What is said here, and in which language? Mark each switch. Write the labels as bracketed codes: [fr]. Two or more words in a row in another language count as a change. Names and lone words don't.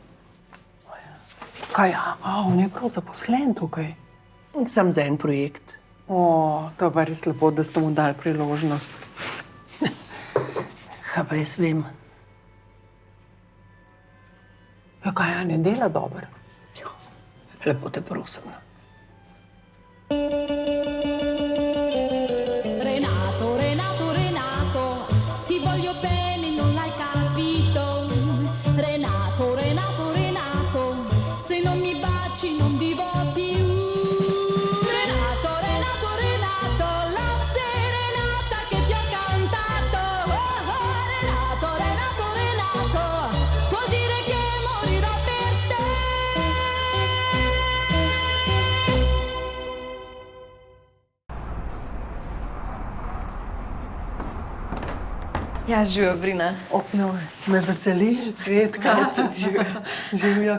[sl] Kaj, on je prav zaposlen tukaj? Sam za en projekt. O, to je pa res lepo, da ste mu dali priložnost. Kaj pa jaz vem? Ja, kaj, a ne dela dobro? Lepo te prosim. [it] Renato, Renato, Renato, ti voglio bene, non l'hai capito. Renato, Renato, Renato, se non mi baci non vivo più. Renato, Renato, Renato, la serenata che ti ho cantato. Oh, oh, Renato, Renato, Renato, vuol dire che morirò per te. [sl] Ja, živijo, Brina. Me veseli, Cvetka. Živijo.